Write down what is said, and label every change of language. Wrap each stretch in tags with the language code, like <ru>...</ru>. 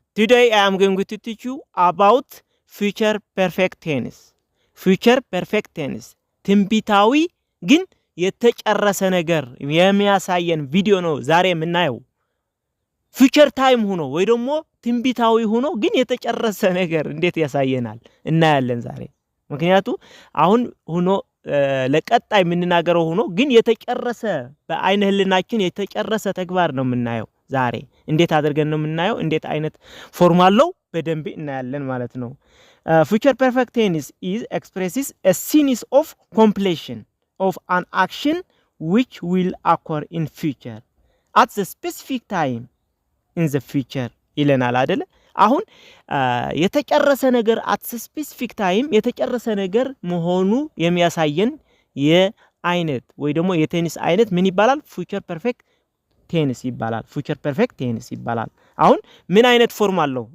<en>Today I am going to teach you about future perfect tense. Future perfect tense.</en> <am>ትንቢታዊ ግን የተጨረሰ ነገር የሚያሳየን ቪዲዮ ነው ዛሬ የምናየው። ፊውቸር ታይም ሆኖ ወይ ደግሞ ትንቢታዊ ሆኖ ግን የተጨረሰ ነገር እንዴት ያሳየናል እናያለን ዛሬ። ምክንያቱ አሁን ሆኖ ለቀጣይ የምንናገረው ሆኖ ግን የተጨረሰ በአይነ ህልናችን የተጨረሰ ተግባር ነው የምናየው ዛሬ። እንዴት አድርገን ነው የምናየው? እንዴት አይነት ፎርም አለው? በደንብ እናያለን ማለት ነው።</am> <en>future perfect tense is expresses a series of completion of an action which will occur in future at the specific time in the future</en> <am>ይለናል አይደለ? አሁን የተጨረሰ ነገር</am> <en>at the specific time</en> <am>የተጨረሰ ነገር መሆኑ የሚያሳየን የአይነት ወይ ደግሞ የቴንስ አይነት ምን ይባላል? future perfect tense ይባላል። future perfect tense ይባላል። አሁን ምን አይነት ፎርም አለው?</am>